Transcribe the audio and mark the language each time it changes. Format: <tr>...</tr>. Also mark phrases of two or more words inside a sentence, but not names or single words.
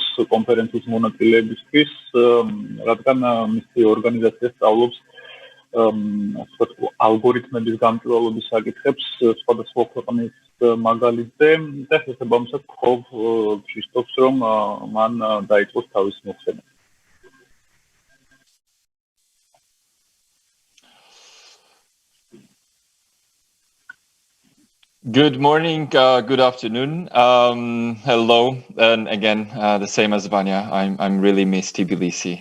<ka>კონფერენციის მონაწილეებისთვის, რადგან მისი ორგანიზაცია სწავლობს ალგორითმების გამჭვირვალობის საკითხებს სხვადასხვა ქვეყნის მაგალითზე და შესაბამისად ხობ შეშტობს რომ მან დაიწყოს თავის მოხსენება.</ka> <en>Good morning, good afternoon. Hello, and again, the same as Vanya. I'm really miss Tbilisi.</en>